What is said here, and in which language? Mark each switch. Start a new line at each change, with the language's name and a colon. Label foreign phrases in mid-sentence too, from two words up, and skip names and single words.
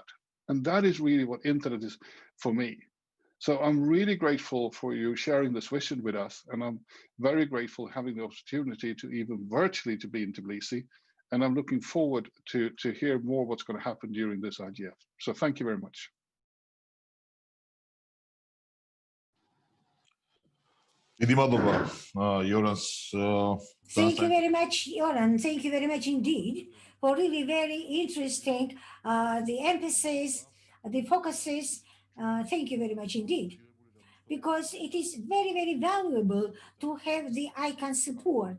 English: And that is really what internet is for me. So I'm really grateful for you sharing this vision with us. And I'm very grateful having the opportunity to even virtually to be in Tbilisi. And I'm looking forward to hear more what's going to happen during this IGF. So thank you very much.
Georgian: დიდი მადლობა იორანს
English: Thank you very much, Joran. Thank you very much indeed for really very interesting the emphasis, the focuses. Thank you very much indeed, because it is very, very valuable to have the ICANN support.